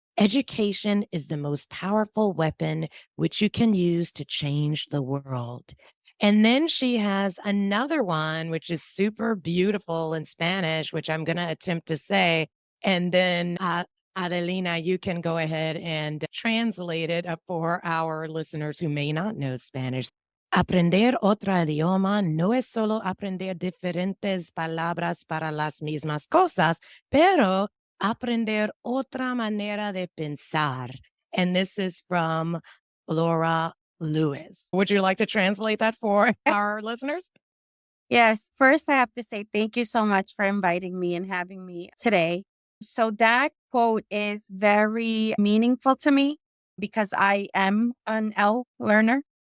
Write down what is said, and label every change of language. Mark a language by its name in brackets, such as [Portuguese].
[English] Education is the most powerful weapon which you can use to change the world. And then she has another one, which is super beautiful in Spanish, which I'm going to attempt to say. And then Adelina, you can go ahead and translate it for our listeners who may not know Spanish. [Spanish] Aprender otro idioma no es solo aprender diferentes palabras para las mismas cosas, pero aprender otra manera de pensar. [English] And this is from Laura Lewis. Would you like to translate that for our listeners? Yes. First, I have to say thank you so much for inviting me and having me today. So that quote is very meaningful to me because I am an ELL learner.